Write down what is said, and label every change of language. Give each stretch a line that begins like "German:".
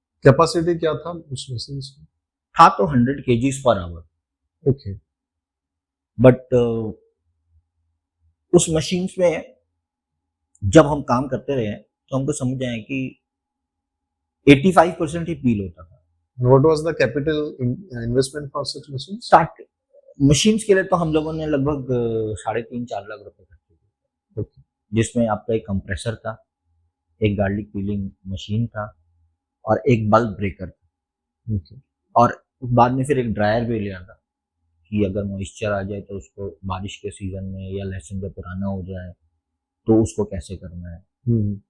Hindi: Capacity क्या था उस मशीन की? था तो 100 kgs per hour. Okay. But उस मशीन में जब हम काम करते रहे तो हमको समझ आया कि 85% ही पील होता था।
English: What was the capital investment for such machines?
Hindi: Start machines के लिए तो हम लोगों ने लगभग 3.5-4 लाख रुपए खर्च किए, Okay. जिसमें आपका एक कंप्रेसर था, एक गार्लिक पीलिंग मशीन था, और एक बल्ब ब्रेकर था। Okay. और बाद में फिर एक ड्रायर भी लिया था कि अगर मॉइस्चर आ जाए तो उसको बारिश के सीजन में, या लहसुन जब पुराना हो जाए तो उसको कैसे करना है।